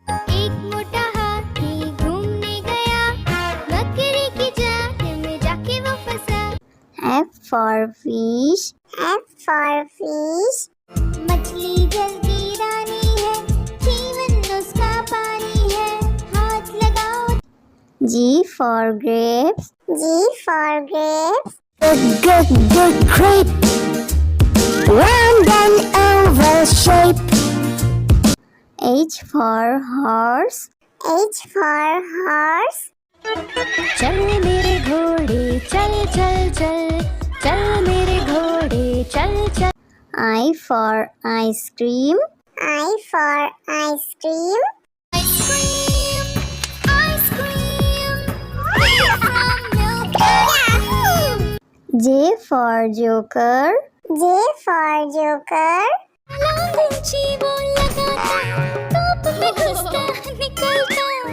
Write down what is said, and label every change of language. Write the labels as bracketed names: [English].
[Hindi] एक मोटा हाथी घूमने गया, बकरी की जाल में जाके वो फंसा. [English] F for fish. F for fish. [Hindi] मछली जल की रानी है, जीवन उसका पानी है, हाथ लगाओ. [English] G for grapes. G for grapes. Good grape, round and oval shape. H for horse. H for horse. [Hindi] चल मेरे घोड़े चल चल चल, चल मेरे घोड़े चल चल. [English] I for ice cream. I for ice cream. Ice cream, ice cream, from milk and cream. J for joker. J for joker. [Hindi] लालची वो लगाता, टोप में घुसता निकलता.